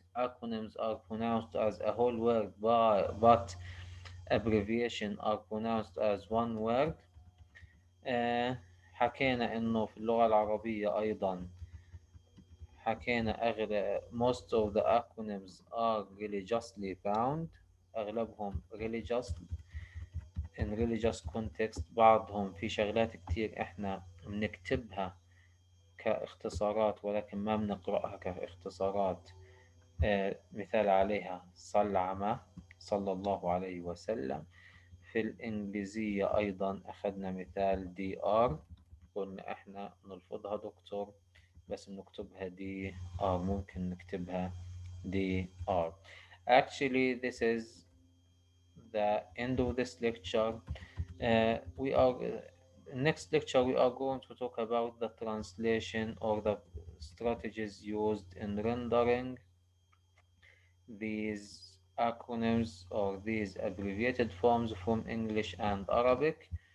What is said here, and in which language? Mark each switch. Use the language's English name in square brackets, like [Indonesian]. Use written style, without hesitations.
[English] Acronyms are pronounced as a whole word, but abbreviation are pronounced as one word. [Arabic] حكينا إنه في اللغة العربية أيضا حكينا [English] most of the acronyms are religiously bound. [Arabic] أغلبهم [English] religious in religious context. [Arabic] بعضهم في شغلات كتير إحنا بنكتبها كاختصارات ولكن ما بنقرأها كاختصارات. مثال عليها صلعمة صلى الله عليه وسلم. في الإنجليزية أيضا أخذنا مثال دي آر قلنا إحنا نلفظها دكتور بس بنكتبها دي آر ممكن نكتبها دي آر. [English] Actually this is the end of this lecture. We are next lecture we are going to talk about the translation or the strategies used in rendering these acronyms or these abbreviated forms from English and Arabic.